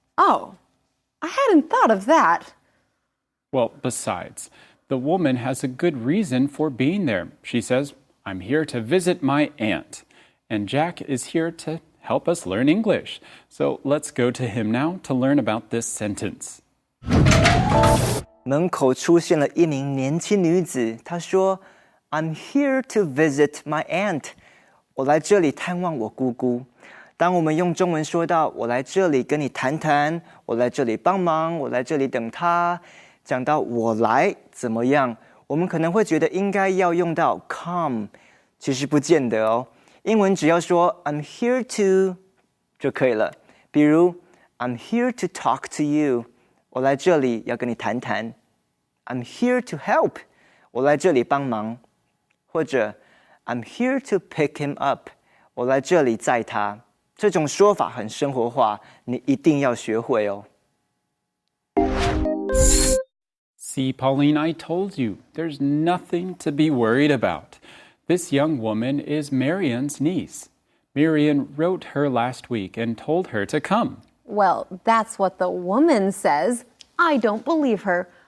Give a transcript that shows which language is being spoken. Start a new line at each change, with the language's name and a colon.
English: Oh, I hadn't thought of that. Well, besides, the woman has a good reason for being there. She says, I'm here to visit my aunt. And Jack is here to help us learn English. So let's go to him now to learn about this sentence.
Chinese: 门口出现了一名年轻女子，她说
English: "I'm here to visit my aunt."
Chinese: 我来这里探望我姑姑。当我们用中文说到我来这里跟你谈谈，我来这里帮忙，我来这里等她，讲到我来怎么样，我们可能会觉得应该要用到 come， 其实不见得哦。英文只要说
English: "I'm here to"
Chinese: 就可以了。比如
English: "I'm here to talk to you."
Chinese: 我来这里要跟你谈谈。
English: I'm here to help.
Chinese: 我来这里帮忙。或者
English: I'm here to pick him up.
Chinese: 我来这里载他。这种说法很生活化，你一定要学会哦。
English: See, Pauline, I told you, there's nothing to be worried about. This young woman is Marion's niece. Marion wrote her last week and told her to come. Well, that's what the woman says. I don't believe her.